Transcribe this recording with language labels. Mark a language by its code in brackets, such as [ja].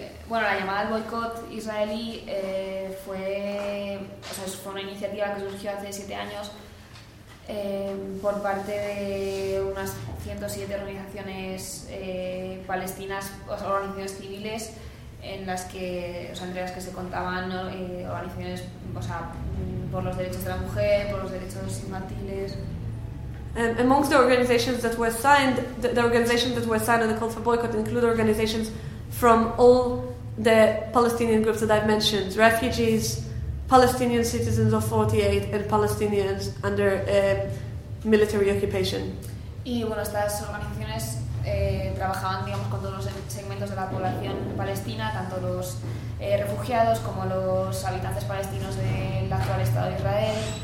[es] La llamada al boicot israelí fue una iniciativa que surgió hace 7 años por parte de unas 107 organizaciones palestinas, o sea, organizaciones civiles, entre las que se contaban organizaciones, o sea, por los derechos de la mujer, por los derechos infantiles. [en] Amongst the organizations that were signed, the organizations that were signed on the call for boycott include organizations from all the Palestinian groups that I've mentioned: refugees, Palestinian citizens of 48, and Palestinians under military occupation. [es] Y bueno, estas organizaciones trabajaban, digamos, con todos los segmentos de la población palestina, tanto los refugiados como los habitantes palestinos del actual Estado de Israel.